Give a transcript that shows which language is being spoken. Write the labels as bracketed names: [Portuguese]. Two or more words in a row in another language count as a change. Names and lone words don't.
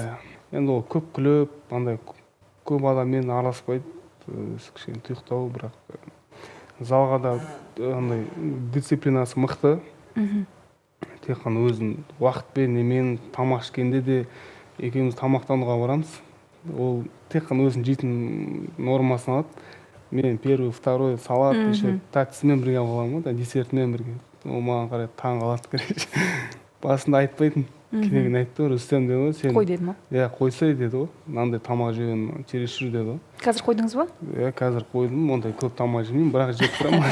[Kazakh] Енді ол көп күліп, андай көп адаммен араласпайды, кішкене тұйықтау, бірақ залға да андай дисциплинасы мықты. тек қана өзім уақытпен немен тамақ ішкенде де екеуміз тамақтануға барамыз. Ол тек қана өзінің жейтін нормасын алады. Мен [Russian] первый, второй салат, еще [Kazakh] тәттісімен бірге алып аламын ғой, десертімен бірге. Ол маған қарай таң қалады, короче. Басында айтпайтын, кейін айтты ғой, Рүстем деді ғой, сен... Қой деді ма? Иә, қойсай деді ғой, мынандай тамақ жеген чересчур деді ғой. Қазір қойдыңыз ба? Иә, қазір қойдым, ондай көп тамақ жемеймін, бірақ жеп тұрамын.